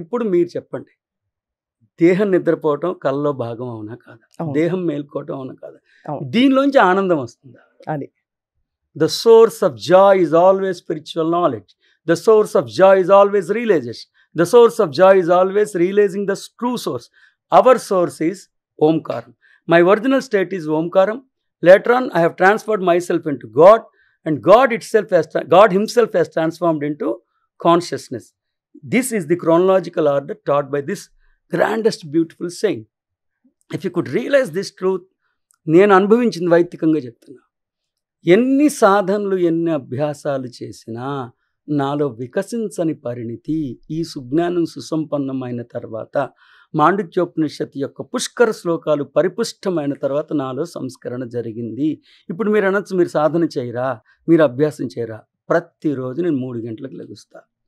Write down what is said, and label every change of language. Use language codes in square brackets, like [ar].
[te] ఇప్పుడు మీరు చెప్పండి, దేహం నిద్రపోవటం కళ్ళలో భాగం అవునా కాదా? దేహం మేల్కోవటం అవునా కాదా? దీనిలోంచి ఆనందం వస్తుందా? అది [en] The source of joy is always spiritual knowledge. The source of joy is always realisation. The source of joy is always realising the true source. Our source is ఓంకారం. My original state is Omkaram. Later on, I have transferred myself into God, and God Himself has transformed into consciousness. This is the chronological order taught by this grandest, beautiful saying. If you could realize this truth, [te] నేను అనుభవించింది వైదికంగా చెప్తున్నా. ఎన్ని సాధనలు, ఎన్ని అభ్యాసాలు చేసినా నాలో వికసించని పరిణితి ఈ సుజ్ఞానం సుసంపన్నమైన తర్వాత, మాండుక్యోపనిషత్తు యొక్క పుష్కర శ్లోకాలు పరిపుష్టమైన తర్వాత నాలో సంస్కరణ జరిగింది. ఇప్పుడు మీరు అనొచ్చు, మీరు సాధన చేయరా, మీరు అభ్యాసం చేయరా? ప్రతిరోజు నేను 3 గంటలకు లెగుస్తా.